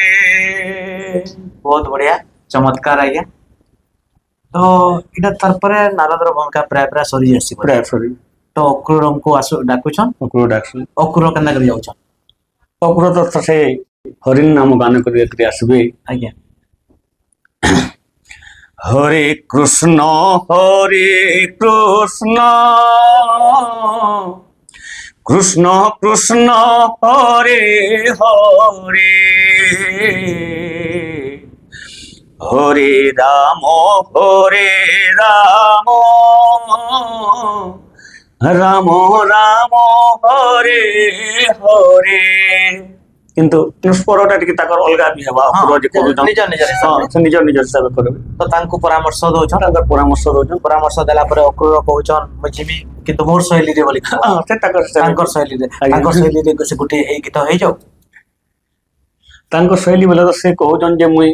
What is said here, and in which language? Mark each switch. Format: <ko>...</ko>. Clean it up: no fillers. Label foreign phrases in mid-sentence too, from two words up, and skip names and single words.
<or>ବହୁତ ବଢିଆ ଚମତ୍କାର ଆଜ୍ଞା। ତ ଏଇଟା ତାରପରେ ନାରଦର ଭୂମିକା ପ୍ରାୟ ପ୍ରାୟ ସରି ଆସିବ। ପ୍ରାୟ ସରି ତ ଅକ୍ରୁରଙ୍କୁ ଡାକୁଛନ୍। ଅକ୍ରୁର ଡାକସନ୍। ଅକ୍ରୁର କେନ୍ତା କରି ଯାଉଛନ୍? ଅକ୍ରୁର ତ ସେ ହରିଣ ନାମ ଗାନ କରି ଆସିବେ। ଆଜ୍ଞା।</or> <sa>হরে কৃষ্ণ কৃষ্ণ কৃষ্ণ হরে হরে হরে রাম রাম রাম হরে হরে।</sa> <or>কিন্তু ସ୍ୱରଟା ଟିକେ ତାଙ୍କର ଅଲଗା ବି ହେବା। ନିଜ ନିଜ ହିସାବରେ। ସେ ନିଜ ନିଜ ହିସାବରେ କରିବେ। ତ ତାଙ୍କୁ ପରାମର୍ଶ ଦଉଛନ୍। ତାଙ୍କର ପରାମର୍ଶ ଦଉଛନ୍। ପରାମର୍ଶ ଦେଲା ପରେ ଅକ୍ରୁର କହୁଛନ୍ ମୁଁ ଯିବି କିନ୍ତୁ ମୋର ଶୈଳୀରେ ବୋଲି। ସେ ତାଙ୍କର ଶୈଳୀରେ ସେ ଗୋଟେ ଏଇ ଗୀତ ହେଇଯାଉ। ତାଙ୍କ ଶୈଳୀ ବୋଲେ ତ ସେ କହୁଛନ୍ ଯେ ମୁଇଁ</or>